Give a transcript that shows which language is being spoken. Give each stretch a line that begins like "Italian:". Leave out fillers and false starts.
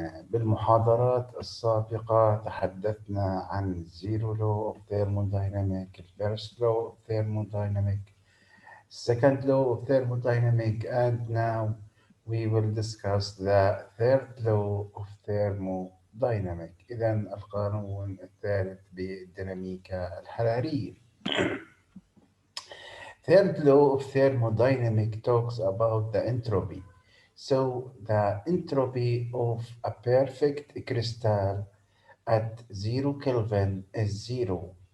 Arabic: بالمحاضرات السابقة تحدثنا عن
English: zero law of thermodynamic, first law of thermodynamic, second law of thermodynamic, and now we will discuss the third law of thermodynamic.
Arabic: إذا القانون الثالث بالديناميكا الحرارية.
English: Third law of thermodynamics talks about the entropy. So the entropy of a perfect crystal at 0 Kelvin is zero.